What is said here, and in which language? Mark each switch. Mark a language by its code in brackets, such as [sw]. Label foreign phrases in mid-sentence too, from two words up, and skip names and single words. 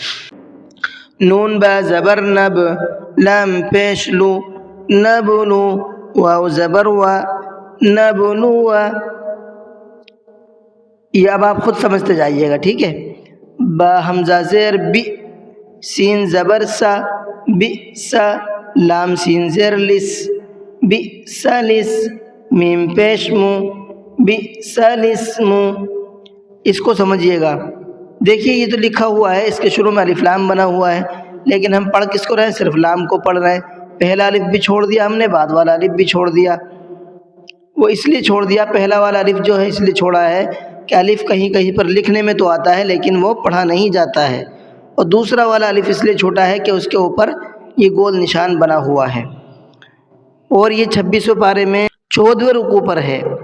[ur] نون با زبر نب، لام پیش لو، نبلو، واو زبر و، نبلو۔ یہ اب آپ خود سمجھتے جائیے گا، ٹھیک ہے۔ با حمزہ زیر بی، سین زبر سا، بی سا، لام سین زیر لس، بی سلس، میم پیش مو، بی سلسمو۔ اس کو سمجھیے گا۔ دیکھیے یہ تو لکھا ہوا ہے، اس کے شروع میں الف لام بنا ہوا ہے، لیکن ہم پڑھ کس کو رہے ہیں؟ صرف لام کو پڑھ رہے ہیں۔ پہلا الف بھی چھوڑ دیا ہم نے، بعد والا الف بھی چھوڑ دیا۔ وہ اس لیے چھوڑ دیا، پہلا والا الف جو ہے اس لیے چھوڑا ہے کہ الف کہیں کہیں پر لکھنے میں تو آتا ہے لیکن وہ پڑھا نہیں جاتا ہے، اور دوسرا والا الف اس لیے چھوٹا ہے کہ اس کے اوپر یہ گول نشان بنا ہوا ہے، اور یہ 26ویں پارے میں 14ویں رکوع پر ہے۔